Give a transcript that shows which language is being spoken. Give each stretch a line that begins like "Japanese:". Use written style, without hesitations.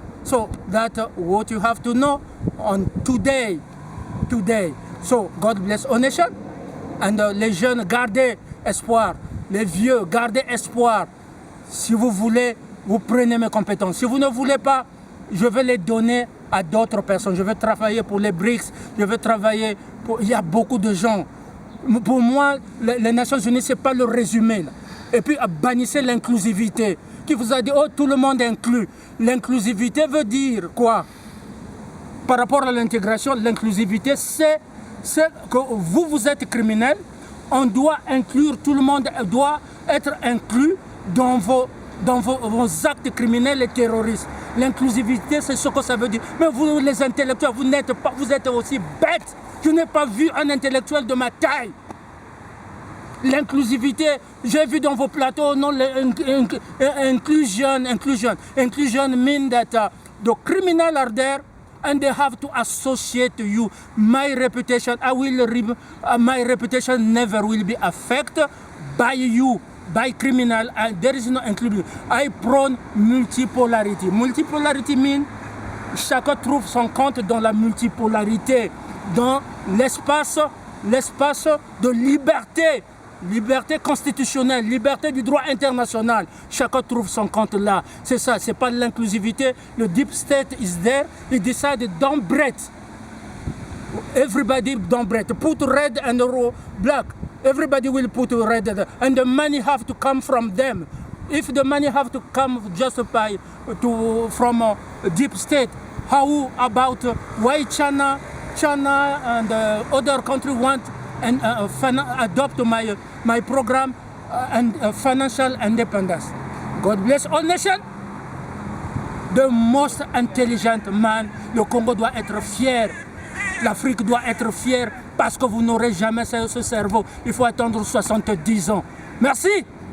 English: So, that's what you have to know on today. So, God bless our nation.
French: And les jeunes, gardez espoir. Les vieux, gardez espoir. Si vous voulez, vous prenez mes compétences. Si vous ne voulez pas, je vais les donner à d'autres personnes. Je vais travailler pour les BRICS. Je vais travailler pour... Il y a beaucoup de gens. Pour moi, les Nations Unies, ce n'est pas le résumé. Là. Et puis, bannissez l'inclusivité. Qui vous a dit, oh, tout le monde est inclus. L'inclusivité veut dire quoi? Par rapport à l'intégration, l'inclusivité, c'est que vous êtes criminel. On doit inclure, tout le monde doit être inclus dans vos actes criminels et terroristes. L'inclusivité, c'est ce que ça veut dire. Mais vous, les intellectuels, vous n'êtes pas, vous êtes aussi bêtes. Je n'ai pas vu un intellectuel de ma taille. L'inclusivité, j'ai vu dans vos plateaux, non, inclusion.
English: Inclusion means that the criminal are there and they have to associate you. My reputation, my reputation never will be affected by you, by criminal, and there is no inclusion. I prone multipolarity. Multipolarity means
French: chacun trouve son compte dans la multipolarité, dans l'espace de liberté, liberté constitutionnelle, liberté du droit international. Chacun trouve son compte là. C'est ça, c'est pas l'inclusivité.
English: Le deep state is there. He decided don't break. Everybody don't break. Put red and black. Everybody will put red and the money have to come from them. If the money have to come just from deep state, how about why China and other countries want and adopt my program and financial independence? God bless all nations. The most intelligent man,
French: le Congo doit être fier. L'Afrique doit être fière parce que vous n'aurez jamais ce cerveau. Il faut attendre 70 ans. Merci.